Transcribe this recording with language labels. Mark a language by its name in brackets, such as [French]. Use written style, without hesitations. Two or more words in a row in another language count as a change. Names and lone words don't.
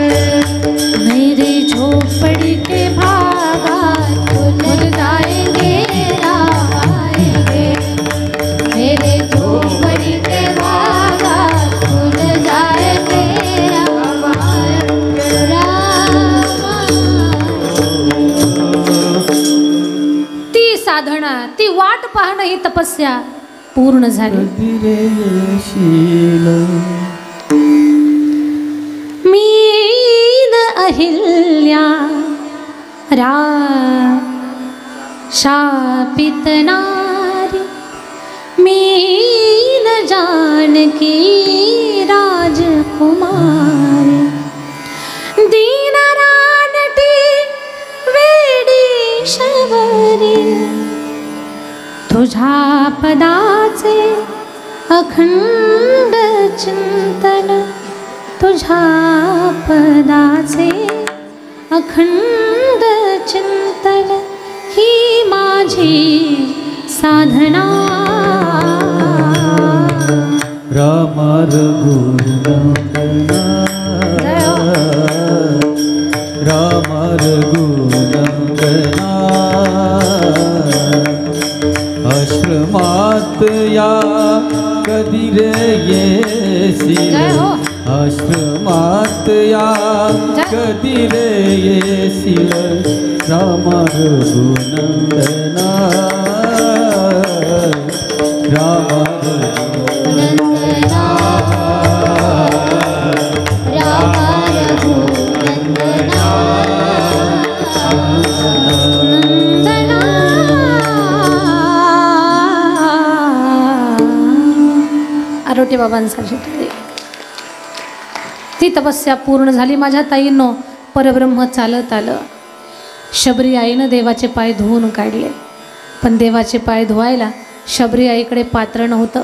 [Hindi] मेरी झोपड़ी के भागा खुल जाएंगे राम आएंगे। मेरे झोपड़ी के भागा खुल जाएंगे राम आएंगे। [Marathi] ती साधना, ती वाट पाहणं, ही तपस्या पूर्ण झाली। मीन अहिल्या शापित नारी, मीन जानकी राजकुमारी। दीन रानटी वेडी शबरी, तुझ्या पदाचे अखंड चिंतन। तुझ्या पदाचे अखंड चिंतन, ही माझी साधना। राम रघुनंदना राम रघुनंदना। आश्रमात या कधी रे येशील, आश्रमात या कधी रे येशील। राम रघुनंदना राम नंदना राम रघुनंदना। बाबांसाठी टाळी. ती तपस्या पूर्ण झाली माझ्या ताईंनो. परब्रह्म चालत आलं. शबरी आईनं देवाचे पाय धुवून काढले. पण देवाचे पाय धुवायला शबरी आईकडे पात्र नव्हतं.